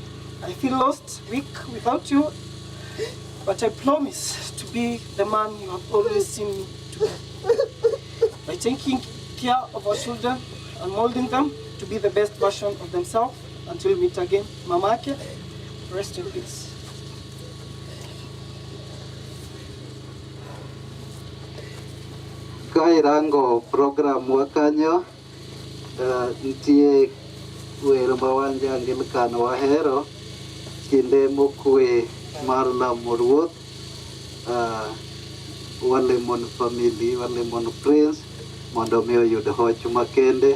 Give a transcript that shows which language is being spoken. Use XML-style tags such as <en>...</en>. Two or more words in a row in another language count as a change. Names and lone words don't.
<en>I feel lost, weak without you, but I promise to be the man you have always seen me to be. By taking care of our children and molding them to be the best version of themselves until we meet again. Mamake, rest in peace.</en> <luo>Kairango program wakanyo ntie wer mawanja ngil kan wahero kinde mokwe mar lamo ruoth wale mon family wale mon prince mondo mi oyud hoch makende.</luo>